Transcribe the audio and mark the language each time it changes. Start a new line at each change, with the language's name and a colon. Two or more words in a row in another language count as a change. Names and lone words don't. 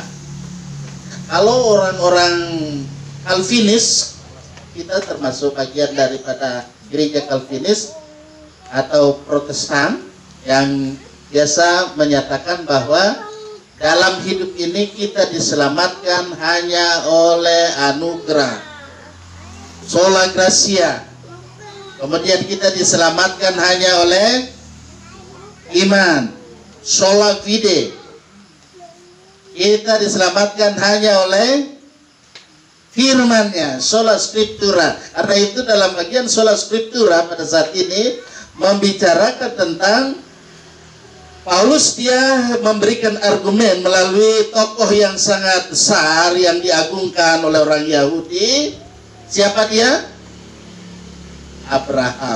Indonesian: Kalau orang-orang Calvinis, kita termasuk bagian daripada gereja Calvinis atau Protestan yang biasa menyatakan bahwa dalam hidup ini kita diselamatkan hanya oleh anugerah,
Latin: sola gratia.
Indonesian: Kemudian kita diselamatkan hanya oleh iman,
Latin: sola fide.
Indonesian: Kita diselamatkan hanya oleh firman-Nya,
Latin: sola scriptura.
Indonesian: Karena itu dalam bagian
Latin: sola scriptura
Indonesian: pada saat ini membicarakan tentang Paulus, dia memberikan argumen melalui tokoh yang sangat besar yang diagungkan oleh orang Yahudi. Siapa dia? Abraham.